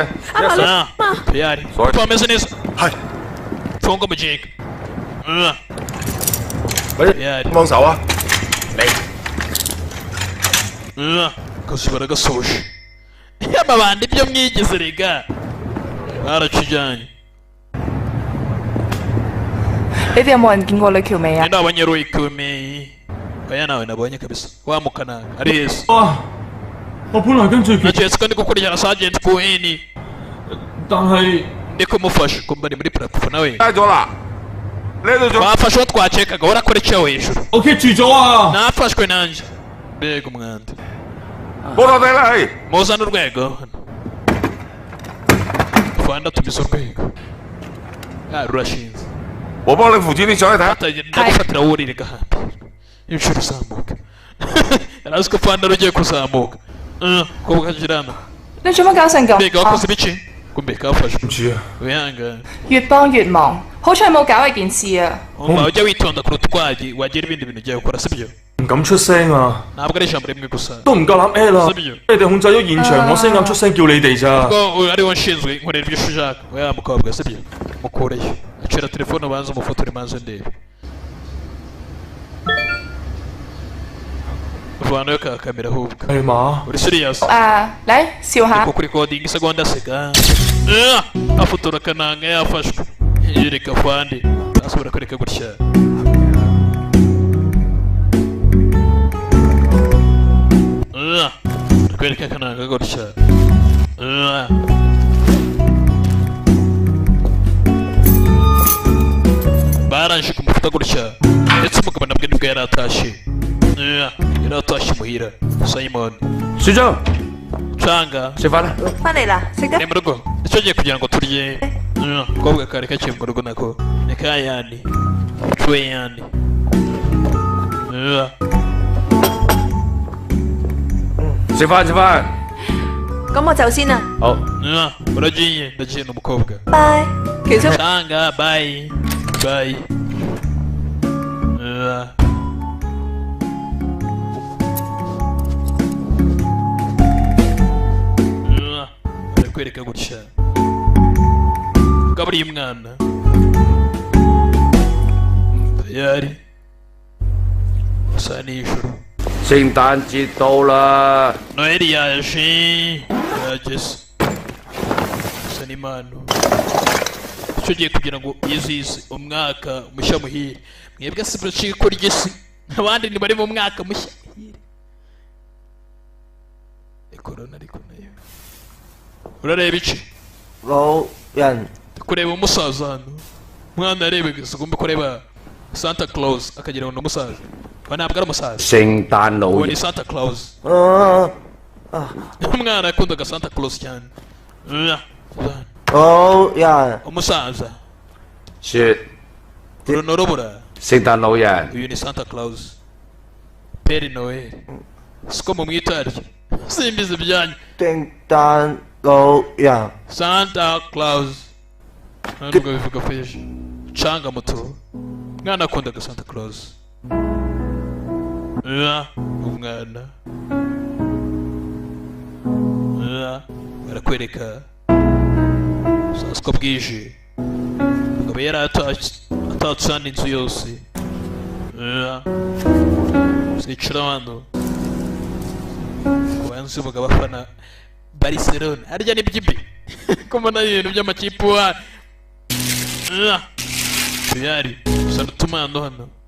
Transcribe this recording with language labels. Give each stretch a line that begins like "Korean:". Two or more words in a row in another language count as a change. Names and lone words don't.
Kinyarwanda: tayari twameze neza funga umuginga tayari
Cantonese: 幫手啊！
Kinyarwanda: akazi baragasoje amabandi ibyo mwigize rega barakijyanye
Cantonese: 你哋有冇人見過呂喬美啊？
Kinyarwanda: ninde wabonye Rwikumi oya nawe nabonye kabisa wa mukananga ari heza
Cantonese: 我本來跟住佢，
Kinyarwanda: naketse ko ndi gukurikirana Sergeant Cohen
Cantonese: 但係
Kinyarwanda: ndi kumufasha kumva ni muri platform nawe
Cantonese: 拉咗啦，你喺度做
Kinyarwanda: twafashe uwo twakekaga urakorekeho hejuru
Cantonese: 我棘住咗啊！
Kinyarwanda: nafashwe nanjye mbega umwanda
Cantonese: 報到底啦，係
Kinyarwanda: muzane urwego Rwanda tumise urwego rurashinze
Cantonese: 我幫你扶住啲上去睇下。
Kinyarwanda: ndagufatira wurire gahambira inshuro uzamuka yari azi ko Rwanda rugiye kuzamuka ko bukagirana
Cantonese: 你做乜搞成咁？
Kinyarwanda: mbega wakoze ibiki kumbe kafashwe
Cantonese: 唔住啊！
Kinyarwanda: wihangane
Cantonese: 越幫越忙，好彩冇搞呢件事啊！
Kinyarwanda: umva ujya witonda kuruta utwagiye wagira ibindi bintu ugiye gukora sibyo
Cantonese: 唔敢出聲啊！
Kinyarwanda: ntabwo ari ijambo rimwe gusa
Cantonese: 都唔夠膽 L 啊！
Kinyarwanda: sibyo
Cantonese: 你哋控制咗現場，我先敢出聲叫你哋咋。
Kinyarwanda: ubwo ariwo nshinzwe nkorera ibyo ushaka oya mukobwa sibyo mukureyo acira telefone ubanza umufotore maze ndebe uvanayo ka kamera ahubwo
Cantonese: 係嘛？
Kinyarwanda: uri serious
Cantonese: 嚟笑下。
Kinyarwanda: kuko recording isegonda seka afotora kananga yafashwe yereka fande asubira kwereka gutya kwereka kananga gutya baranje kumufuta gutya ndetse umugabo nabwo nibwo yari atashye yari atashye muhira Simon
Cantonese: 署長
Kinyarwanda: canga
Cantonese: 食飯啦。翻嚟啦，食得
Kinyarwanda: ni mu rugo icyo giye kugira ngo turye kobwa kare kaciye mu rugo nako ni ka yani tuwe yani Yeah.
Cantonese: 食飯食飯。咁我走先啦，好。
Kinyarwanda: uragiye ndagiye n'umukobwa
Cantonese: 拜。其實
Kinyarwanda: canga
English: bye bye
Kinyarwanda: barakwereka gutya gaburiye umwana tayari saa n'ijoro
Cantonese: 聖誕節到啦，
Kinyarwanda: noheli yaje yageze gusa n'impano icyo giye kugira ngo yizihize umwaka mushya muhire mwebwe si buracika ry'isi abandi ntibari mu mwaka mushya muhire korona ariko nayo urareba iki
Cantonese: 老人
Kinyarwanda: kureba umusaza hano umwana yarebega ugomba kureba Santa Claus akagira ngo ni umusaza we ntabwo ari umusaza
Cantonese: 聖誕老
Kinyarwanda: uwo ni
Cantonese: 人
Kinyarwanda: Santa Claus umwana yakundaga Santa Claus cyane
Cantonese: 老人
Kinyarwanda: umusaza
Cantonese: 説
Kinyarwanda: uru ni urubura
Cantonese: 聖誕老人
Kinyarwanda: uyu ni Santa Claus Père Noel siko mumwita aryo simbizi ibyanyu
Cantonese: 聖誕老人
Kinyarwanda: Santa Claus ntabwo bivuga feje canga muto umwana akundaga Santa Claus umwana barakwereka saa siko bwije akaba yari atatse hano inzu yose zicara hano kubanza umugabo afana Barcelona harya ni by'ibi kumana ibintu by'amakipe wa tuyari gusa n'utumano hano